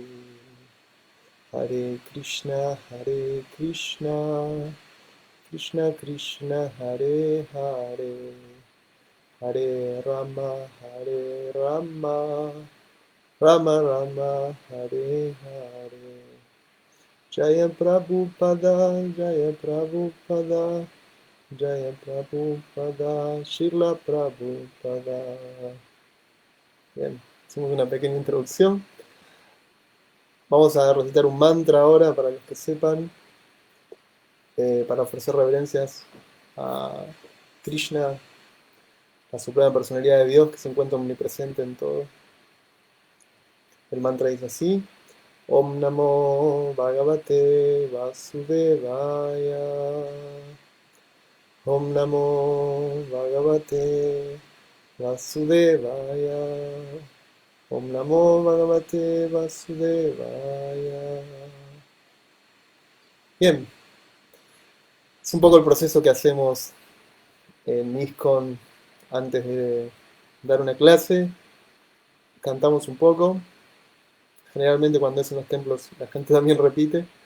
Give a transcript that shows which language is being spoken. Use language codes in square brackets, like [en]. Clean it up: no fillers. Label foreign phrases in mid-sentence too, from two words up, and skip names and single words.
[sa] Hare Krishna Krishna Krishna Hare Hare, Hare Rama Rama Rama Hare Hare. Jaya Prabhupada Jaya Prabhupada Srila Prabhupada. [es] Bien, hicimos una pequeña introducción. Vamos a recitar un mantra ahora para los que sepan, para ofrecer reverencias a Krishna, la suprema personalidad de Dios que se encuentra omnipresente en todo. El mantra dice así: [sa] Om Namo Bhagavate Vasudevaya. Om Namo Bhagavate Vasudevaya. Om Namo Bhagavate Vasudevaya. [es] Bien, es un poco el proceso que hacemos en ISKCON antes de dar una clase. Cantamos un poco. Generalmente cuando es en los templos la gente también repite.